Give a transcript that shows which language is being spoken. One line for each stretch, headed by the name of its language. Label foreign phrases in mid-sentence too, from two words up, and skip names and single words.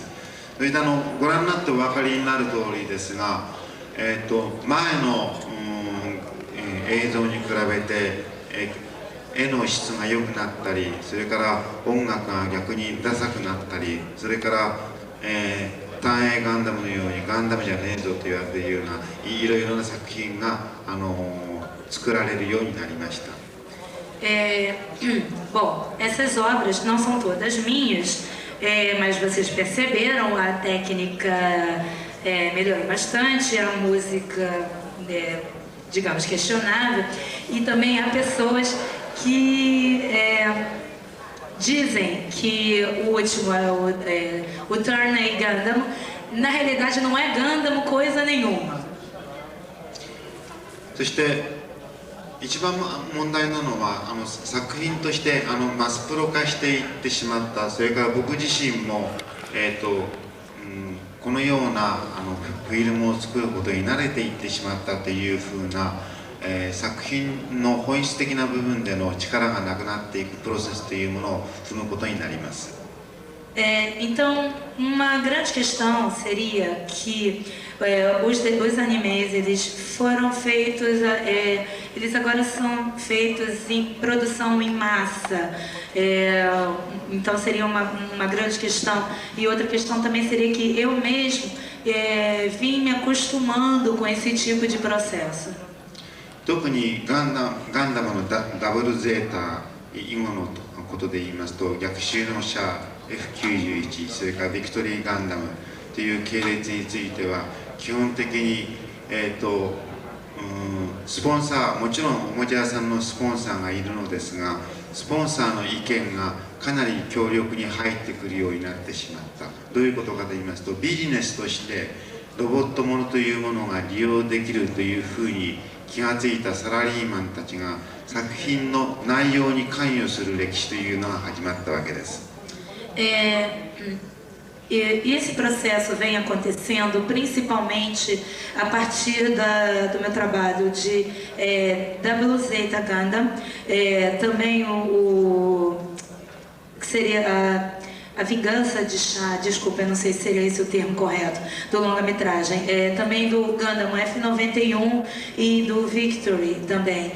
Japanese: それでご覧になってお分かりになる通りですが、前の、映像に比べて、絵の質が良くなったり、それから音楽が逆にダサくなったり、それから、単影ガンダムのようにガンダムじゃねえぞと言われているようないろいろな作品が、作られるようになりました。
Portuguese: Bom, essas obras não são todas minhas, mas vocês perceberam, a técnica melhorou bastante, a música, digamos, questionável, e também há pessoas que dizem que o último é o Turn A Gundam, na realidade não é Gundam coisa nenhuma.
Japanese: そして一番問題なのは作品としてマスプロ化していってしまった。それから僕自身も、このようなフィルムを作ることに慣れていってしまったというふうな、作品の本質的な部分での力がなくなっていくプロセスというものを踏むことになります。
Portuguese: Então, uma grande questão seria que os animes eles foram feitos, eles agora são feitos em produção em massa, então seria uma grande questão. E outra questão também seria que eu mesmo vim me acostumando com esse tipo de processo.
Japanese: 特にガンダムのダブルゼータ以後のことで言いますと、逆襲の者F91、それからビクトリーガンダムという系列については基本的に、スポンサー、もちろんおもちゃ屋さんのスポンサーがいるのですが、スポンサーの意見がかなり強力に入ってくるようになってしまった。どういうことかと言いますと、ビジネスとしてロボットものというものが利用できるというふうに気がついたサラリーマンたちが作品の内容に関与する歴史というのが始まったわけです。
Portuguese: E esse processo vem acontecendo principalmente a partir do meu trabalho de Double Zeta Gundam, também que seria a Vingança de Shah, desculpa, eu não sei se seria esse o termo correto, do longa-metragem, também do Gundam F91 e do Victory também.